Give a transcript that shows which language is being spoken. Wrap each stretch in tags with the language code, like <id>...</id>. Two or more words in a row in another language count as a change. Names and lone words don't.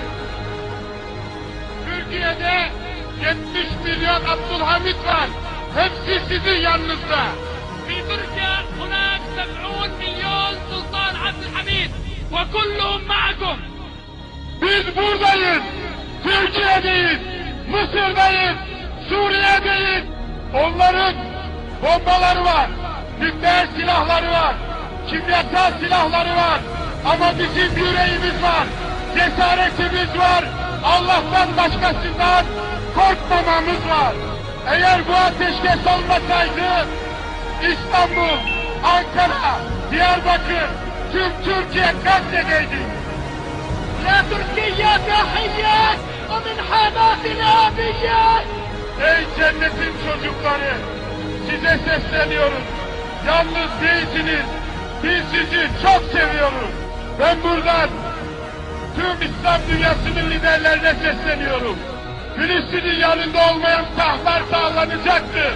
<tr>Türkiye'de 70 milyon Abdülhamit var. Hepsi sizin yanınızda.</tr> <ar>في تركيا هناك 70 مليون سلطان عبد الحميد وكلهم معكم.</ar> <tr>Biz buradayız. Türkiye'deyiz. Mısır'dayız. Suriye'deyiz. Onların bombaları var. Nükleer silahları var. Kimyasal silahları var. Ama bizim yüreğimiz var. Cesaretimiz var. Allah'tan başkasından korkmamamız var. Eğer bu ateşkes olmasaydı İstanbul, Ankara, Diyarbakır, tüm Türkiye katledeydi.</tr> <ar>يا تركيا تحيات ومن حماس الأبيات.</ar> <tr>Ey cennetin çocukları, size sesleniyorum. Yalnız değilsiniz, biz sizi çok seviyoruz. Ben buradan tüm İslam dünyasının liderlerine sesleniyorum. Filistin'in yanında olmayan tahtlar sağlanacaktır.</tr>